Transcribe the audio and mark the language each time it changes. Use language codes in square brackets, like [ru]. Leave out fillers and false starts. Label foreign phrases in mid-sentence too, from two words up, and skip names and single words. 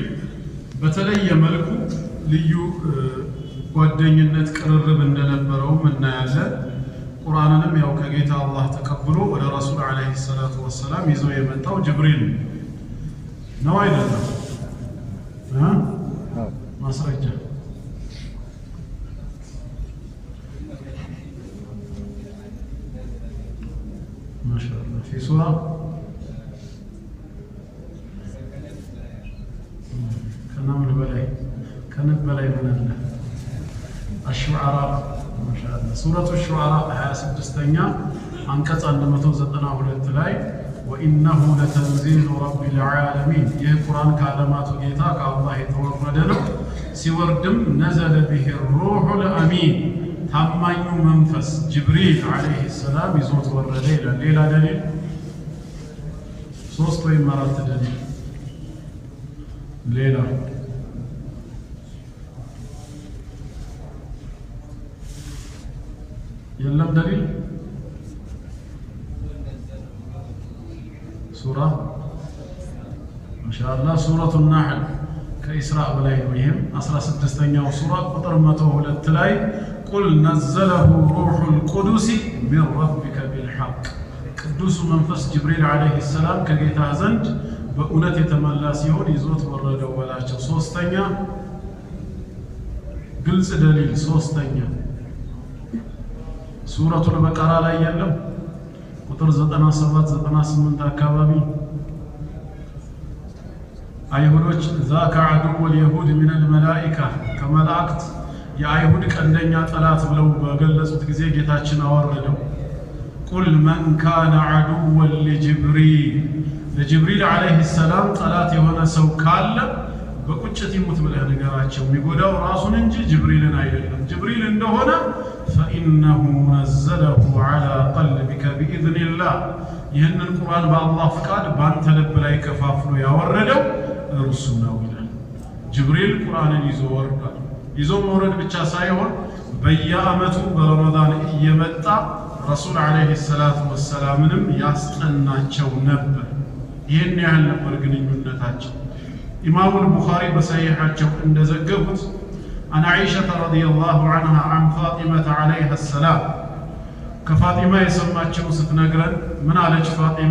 [am] በተለየ መልኩ ልዩ ጓደኝነት ቅርርብ እንደነበረው እናያለን ቁርአንንም ያው ከጌታ አላህ ተቀብሎ ወደ ረሱል [ar] عليه الصلاة والسلام [am] ይዞ የመጣው ጅብሪል ነው አይደለም ማስረጃ ማሻአላህ [ar] في سورة كان بلاي من الشعراء ما شاء الله سورة الشعراء 26ኛ [am] አንቀጽ 192 ላይ [ar] وإنه لتنزيل رب العالمين [am] ይህ ቁርአን ከዓለማቱ ጌታ ከአላህ የተወረደ ነው ሲወርድም [ar] نزل به الروح الأمين [am] ታማኙ መንፈስ ጅብሪል [ar] عليه السلام [am] ይዞት ወረደ ይላል ሌላ ደሊል ሶስት ወይ አራት ደሊል ሌላ የለም ደሊል ሱራ ማሻአላህ ሱረቱ النحل ከኢስራእ በላይ ነው ይሄም 16ኛው ሱራ ቁጥር 102 ላይ [ar] قل نزله روح القدس من ربك بالحق [am] ቅዱስ መንፈስ ጅብሪል [ar] عليه السلام [am] ከጌታ ዘንድ በእውነት የተመላ ሲሆን ይዞት ወረደው ወላቸው ሶስተኛ ግልጽ ደሊል ሶስተኛ ሱረቱል በቀራ ላይ ያለው ቁጥር 97 98 አካባቢ አይሁዶች [ar] ذاك عدو اليهود من الملائكه [am] ከመላእክት የአይሁድ ቀንደኛ ጠላት ብለው በገለጹት ጊዜ ጌታችን አወረደው [ar] قل من كان عدوا لجبريل عليه السلام [am] ጠላት የሆነ ሰው ካለ በቁጭት ይሙት ብለህ ነገራቸው የሚጎዳው ራሱን እንጂ ጅብሪልን አይደለም ጅብሪል እንደሆነ [ar] فإنه نزله على قلبك بإذن الله [am] ይህንን ቁርአን በአላህ ፍቃድ ባንተ ልብ ላይ ከፋፍሎ ያወረደው እርሱ ነው ይላል ጅብሪል ቁርአንን ይዞ ወርዷል ይዞ መውረድ ብቻ ሳይሆን በየዓመቱ በረመዳን እየመጣ ረሱል [ar] عليه الصلاة [am] ወሰላምንም ያስጠናቸው ነበር። ይህን ያህል ነበር ግንኙነታቸው። ኢማሙ አልቡኻሪ በሰሒሓቸው እንደዘገቡት [ar] عن عائشة رضي الله عنها عن فاطمة عليها السلام [am] ከፋጢማ የሰማቸው ስትነግረን ምን አለች ፋጢማ?